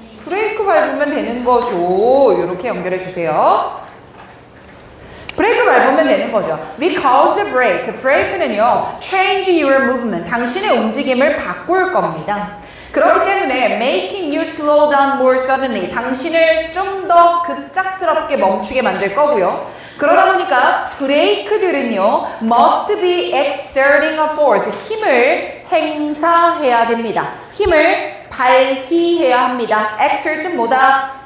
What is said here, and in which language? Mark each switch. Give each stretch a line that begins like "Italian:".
Korean: 브레이크 밟으면 되는 거죠. 이렇게 연결해 주세요. 브레이크 밟으면 되는 거죠.
English: Because the brake,
Korean: 브레이크는요,
English: change your movement,
Korean: 당신의 움직임을 바꿀 겁니다. 그렇기 때문에
English: making you slow down more suddenly,
Korean: 당신을 좀 더 급작스럽게 멈추게 만들 거고요. 그러다 보니까 브레이크들은요,
English: must be exerting a force,
Korean: 힘을 행사해야 됩니다. 힘을 발휘해야 합니다. exert은 뭐다?